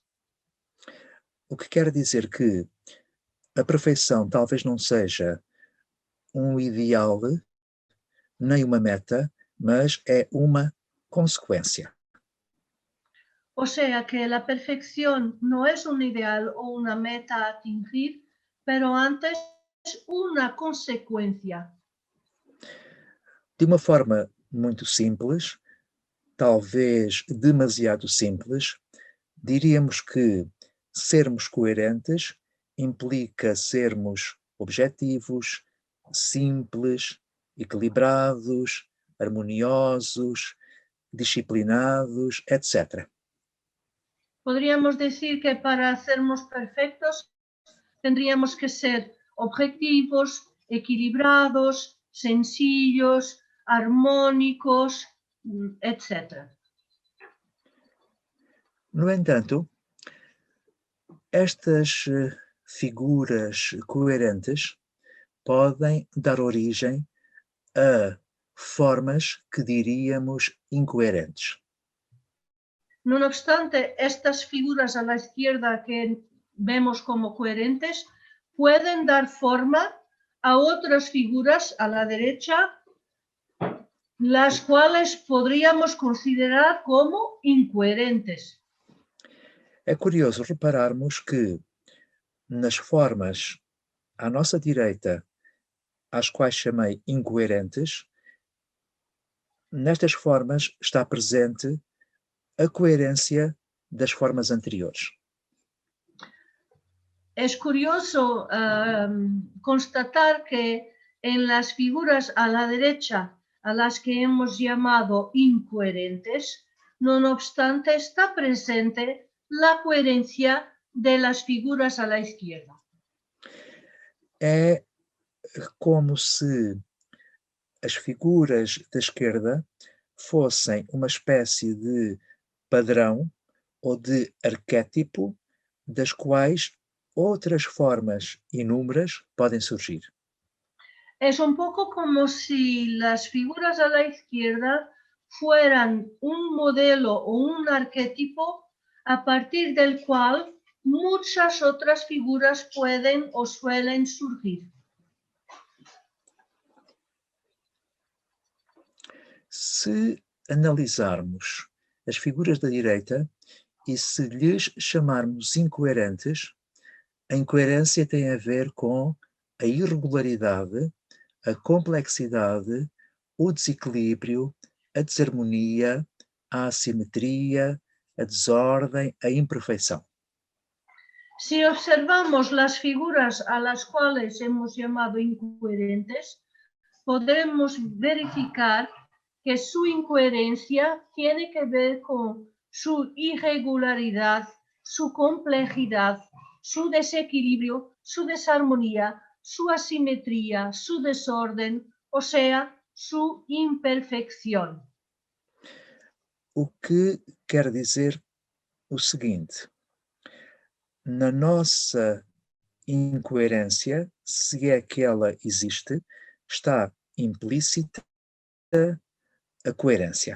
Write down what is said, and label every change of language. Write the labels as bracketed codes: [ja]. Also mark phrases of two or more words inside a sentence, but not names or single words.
[pt] O que quer dizer que a perfeição talvez não seja um ideal, nem uma meta, mas é uma consequência. [es] O sea que la perfección no es un ideal o una meta a atingir, pero antes una consecuencia. [pt] De uma forma muito simples, talvez demasiado simples, diríamos que sermos coerentes implica sermos objetivos, simples, equilibrados, harmoniosos, disciplinados, etc. [es] Podríamos decir que para sermos perfectos tendríamos que ser objetivos, equilibrados, sencillos, armónicos, etc. [pt] No entanto, estas figuras coerentes podem dar origem a formas que diríamos incoerentes. [es] No obstante, estas figuras a la izquierda que vemos como coherentes pueden dar forma a otras figuras a la derecha, las cuales podríamos considerar como incoherentes. [pt] É curioso repararmos que nas formas à nossa direita, às quais chamei incoerentes, nestas formas está presente a coerência das formas anteriores. [es] Es curioso constatar que en las figuras a la derecha, a las que hemos llamado incoherentes, no obstante está presente la coherencia de las figuras a la izquierda. [pt] É como se as figuras da esquerda fossem uma espécie de padrão ou de arquétipo das quais outras formas inúmeras podem surgir. [es] Es un poco como si las figuras a la izquierda fueran un modelo o un arquetipo a partir del cual muchas otras figuras pueden o suelen surgir. [pt] Se analisarmos as figuras da direita e se lhes chamarmos incoerentes, a incoerência tem a ver com a irregularidade, a complexidade, o desequilíbrio, a desarmonia, a assimetria, a desordem, a imperfeição. [es] Si observamos las figuras a las cuales hemos llamado incoherentes, podremos verificar que su incoherencia tiene que ver con su irregularidad, su complejidad, su desequilibrio, su desarmonía, su asimetría, su desorden, o sea, su imperfección. [pt] O que quer dizer o seguinte: na nossa incoerência, se é que ela existe, está implícita a coerência.